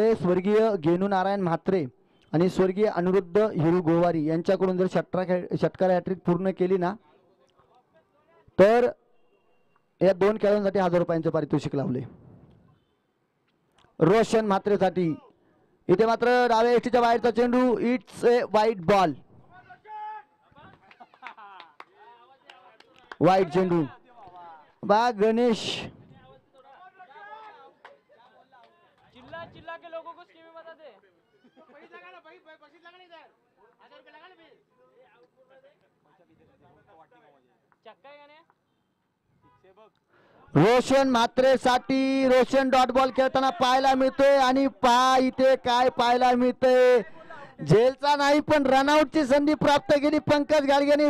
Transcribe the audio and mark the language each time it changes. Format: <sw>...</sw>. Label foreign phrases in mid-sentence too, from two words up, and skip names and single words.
<mr>स्वर्गीय गेनू नारायण म्हात्रे आणि स्वर्गीय अनिरुद्ध हिरू गोवारी यांच्याकडून जर षटकार हॅट्रिक पूर्ण केली ना तर या 2 खेळाडूंसाठी 1000 रुपयांचे पारितोषिक लावले. रोशन म्हात्रेसाठी इथे मात्र डाव्या एष्टीच्या बाहेरचा चेंडू,</mr> <en>it's a wide ball,</en> <mr>वाईट चेंडू. बा गणेश</mr> <hi>चिल्ला के लोगों को स्कीम बता दे. चक्का है ना</hi> <mr>रोशन म्हात्रेसाठी रोशन</mr> <en>dot ball</en> <mr>खेळताना पाहायला मिळतोय आणि इथे काय पाहायला मिळतंय, झेलचा नाही पण रनआउटची संधी प्राप्त केली पंकज गाडगेंनी.</mr>